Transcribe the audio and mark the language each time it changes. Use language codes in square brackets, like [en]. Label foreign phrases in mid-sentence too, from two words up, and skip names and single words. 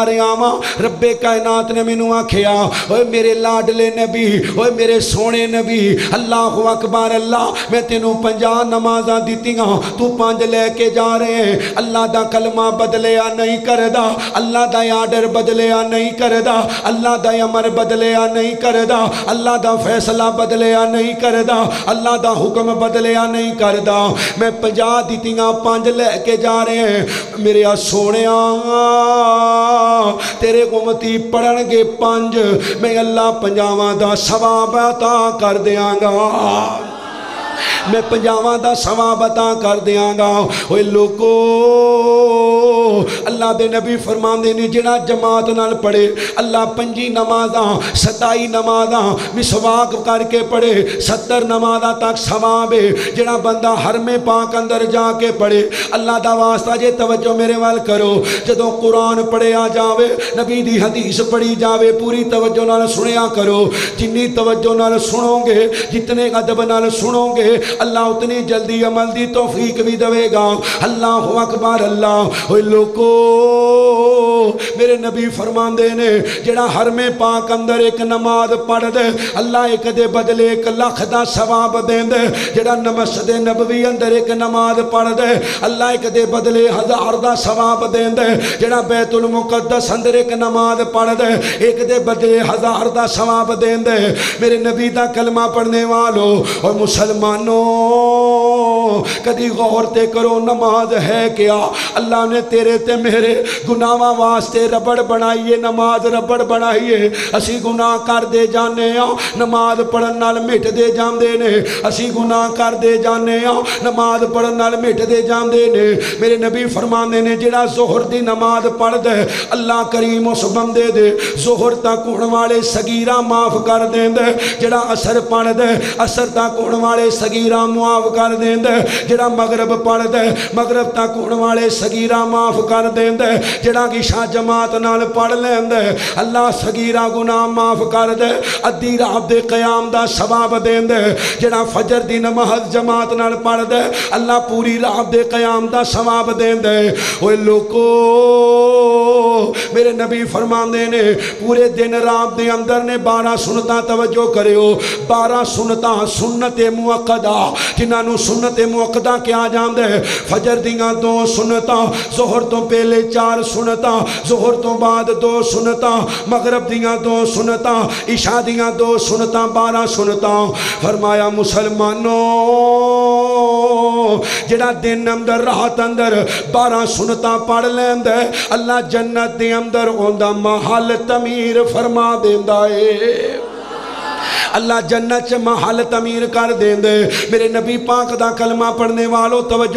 [pa] رہا ہاں رب کائنات نے مینو آکھیا اوے میرے لاڈلے نبی اوے میرے سونے نبی [ar] اللہ اکبر [pa] اللہ میں تینوں 50 نمازہ دیتیاں تو 5 لے کے جا رہے ہیں اللہ دا کلمہ بدلیا نہیں کر دا اللہ دا آرڈر بدلیا نہیں کردا اللہ دا امر بدلیا نہیں کردا اللہ دا فیصلہ بدلیا نہیں کردا اللہ دا حکم بدلیا نہیں کردا میں 50 دیتیاں 5 لے کے جا رہے ہیں میرے سونیا تیرے امتی پڑھن گے 5 میں اللہ 50 دا ثواب عطا کر دیاں گا میں 50 دا ثواب عطا کر دیاں گا اوے لوگو اللہ دے نبی فرمان دے نے جنا جماعت نال پڑھے اللہ 5 نمازاں 27 نمازاں مسواک کر کے پڑھے 70 نمازاں تک ثواب ہے جنا بندہ حرم پاک اندر جا کے پڑھے اللہ دا واسطہ جے توجہ میرے وال کرو جدوں قرآن پڑھے آ جاوے نبی دی حدیث پڑھی جاوے پوری توجہ نال سنیا کرو جنی توجہ نال سنو گے جتنے ادب نال سنو گے اللہ اتنی جلدی عمل دی توفیق بھی دے گا [ar] اللہ اکبر [pa] اللہ اوہ لوگو میرے نبی فرماندے نے جڑا حرم پاک اندر ایک نماز پڑھ دے اللہ ایک دے بدلے 1 لاکھ دا ثواب دین دے جڑا مسجد نبوی اندر ایک نماز پڑھ دے اللہ ایک دے بدلے 1000 دا ثواب دین دے جڑا بیت المقدس اندر ایک نماز پڑھ دے ایک دے بدلے 1000 دا ثواب دین دے میرے نبی دا کلمہ پڑھنے والو اور مسلمانوں کدی غور تے کرو نماز ہے کیا اللہ نے تیرے تے میرے گناہاں واسطے ربڑ بنائیے نماز ربڑ بنائیے اسی گناہ کر دے جانے ہاں نماز پڑھن نال مٹ دے جاندے نے اسی گناہ کر دے جانے ہاں نماز پڑھن نال مٹ دے جاندے نے میرے نبی فرماندے نے جڑا ظہر دی نماز پڑھ دے اللہ کریم اس بندے دے ظہر تک ہون والے صغیرہ معاف کر دیندے جڑا عصر پڑھ دے عصر تک ہون والے صغیرہ معاف کر دیندے جڑا مغرب پڑھ دے مغرب تک ہون والے صغیرہ معاف کر دیندے جڑا عشاء جماعت نال پڑھ لیندے اللہ صغیرہ گناہ معاف کر دے ادھی رات دے قیام دا ثواب دیندے جڑا فجر دی نماز جماعت نال پڑھ دے اللہ پوری رات دے قیام دا ثواب دیندے اوے لوکو میرے نبی فرماندے نے پورے دن رات دے اندر نے 12 سنتاں توجہ کریو 12 سنتاں سنت موقدہ جنہاں نو سنت موقدہ کیا جاندے فجر دیاں 2 سنتاں ظہر تو پہلے 4 سنتاں ظہر تو بعد 2 سنتاں مغرب دیاں 2 سنتاں عشاء دیاں 2 سنتاں 12 سنتاں فرمایا مسلمانوں جڑا دن اندر رات اندر 12 سنتاں پڑھ لیندے اللہ جنت دے اندر اوندا محل تعمیر فرما دیندا ہے اللہ جنت چ محل تعمیر کر دین دے میرے نبی پاک دا کلمہ پڑھنے والو توجہ